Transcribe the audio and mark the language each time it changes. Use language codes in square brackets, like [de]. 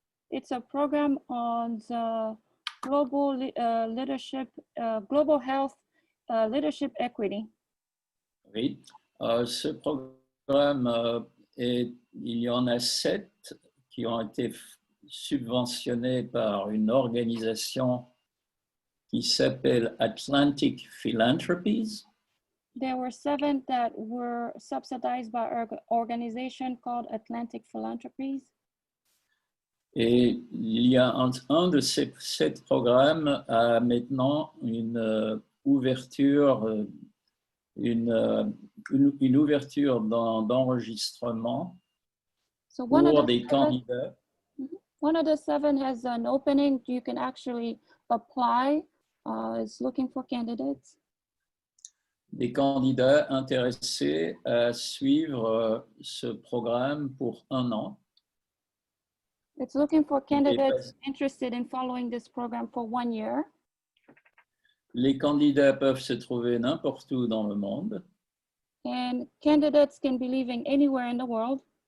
[en] It's a program on the global leadership, global health leadership equity. [fr] Oui, ce programme il y en a 7 qui ont été subventionnés par une organisation qui s'appelle Atlantic Philanthropies. [en] There were 7 that were subsidized by an organization called Atlantic Philanthropies. [fr] Et il y a un de ces 7 programmes a maintenant une ouverture, une ouverture d'enregistrement pour des candidats. [en] One of the 7 has an opening. You can actually apply. It's looking for candidates. [fr] Des candidats intéressés à suivre ce programme pour 1 an. [en] It's looking for candidates interested in following this program for 1 year. [fr] Les candidats peuvent se trouver n'importe où dans le monde. [en] And candidates can be living anywhere in the world.